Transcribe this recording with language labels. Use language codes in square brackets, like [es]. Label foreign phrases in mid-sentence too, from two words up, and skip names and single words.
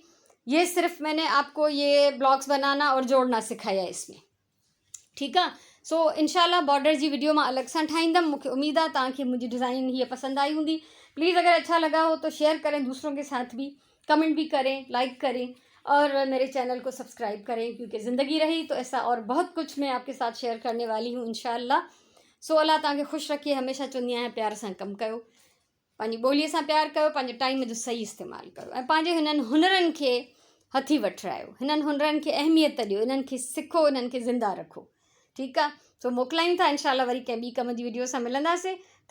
[hi] ये सिर्फ मैंने आपको ये ब्लॉक्स बनाना और जोड़ना सिखाया इसमें। ठीक है, [sd] सो इंशाल्लाह बॉर्डर जी वीडियो में अलग सां ठाहींदमि। [hi] मुझे उम्मीद है [sd] तव्हांखे मुंहिंजी [hi] डिज़ाइन ये पसंद आई होंगी। प्लीज़ अगर अच्छा लगा हो तो शेयर करें दूसरों के साथ भी, कमेंट भी करें, लाइक करें और मेरे चैनल को सब्सक्राइब करें, क्योंकि ज़िंदगी रही तो ऐसा और बहुत कुछ मैं आपके साथ शेयर करने वाली हूँ इंशाल्लाह। [sd] सो अल्लाह तव्हांखे ख़ुशि रखे। हमेशा चवंदी आहियां प्यार सां कमु कयो, पंहिंजी ॿोलीअ सां प्यार कयो, पंहिंजे टाइम जो सही इस्तेमालु कयो ऐं पंहिंजे हिननि हुनरनि खे हथी वठरायो, हिननि हुनरनि खे अहमियत ॾियो, इन्हनि खे सिखो, इन्हनि खे ज़िंदा रखो। ठीकु आहे, सो मोकिलायूं था इंशाल्लाह वरी कंहिं ॿी कम जी वीडियो सां मिलंदासीं।